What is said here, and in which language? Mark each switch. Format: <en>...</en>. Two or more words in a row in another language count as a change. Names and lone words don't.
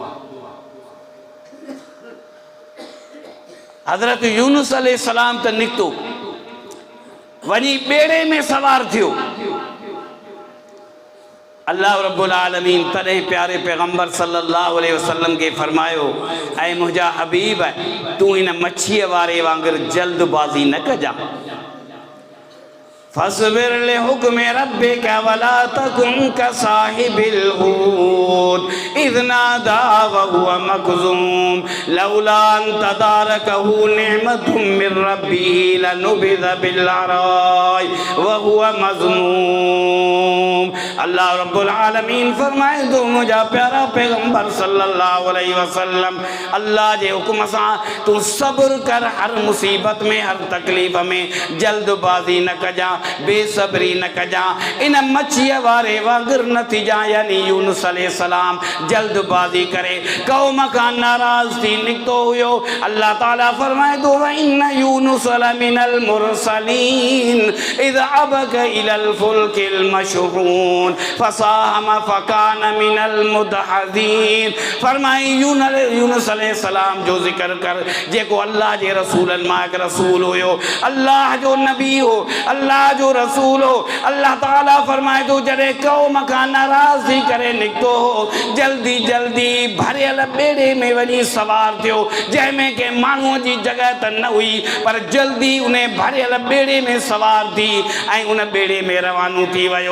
<sd>हज़रत यूनुस अलैहिस्सलाम त निकितो, वञी ॿेड़े में सवार थियो। अल्लाह रब्बुल आलमीन तॾहिं प्यारे पैगम्बर</sd> <ar>صلى الله عليه وسلم</ar> <sd>के फरमायो, ऐं मुंहिंजा हबीब तूं हिन मच्छीअ वारे वांगुरु जल्दबाज़ी न कजां।</sd> <ar>فاصبر لحكم ربك ولا تكن كصاحب الحوت إذ نادى وهو مكظوم لولا أن تداركه نعمة من ربه لنبذ بالعراء وهو مذموم.</ar> <sd>अल्लाह रब्बुल आलमीन फरमाए तो मुंहिंजा प्यारा पैगम्बर</sd> <ar>صلى الله عليه وسلم</ar> <sd>अल्लाह जे हुक्म सां तूं सब्र कर, हर मुसीबत में हर तकलीफ़ में जल्दबाज़ी न कजां, बेसब्री न कजां। इन मच्छीअ वारे वांगुरु न थी जा, यानी यूनुस अलैहिस्सलाम जल्दबाज़ी करे क़ौम खां नाराज़ थी निकितो हुयो। अल्लाह ताला फरमाए थो</sd> <ar>وإن يونس لمن المرسلين إذ أبق إلى الفلك المشحون فساهم فكان من المدحضين.</ar> <sd>फरमाई यूनुस अलैहिस्सलाम जो ज़िक्र कर जेको अल्लाह जे रसूलनि मां हिकु रसूल हुयो, अल्लाह जो नबी हो, अल्लाह जो रसूल हो। अल्लाह ताला फरमाए थो जॾहिं क़ौम खां नाराज़ थी करे निकितो हो, जल्दी जल्दी भरियल ॿेड़े में वञी सवार थियो, जंहिंमें के माण्हूअ जी जॻह त न हुई पर जल्दी उन भरियल ॿेड़े में सवार थी ऐं उन ॿेड़े में रवानो थी वियो।</sd>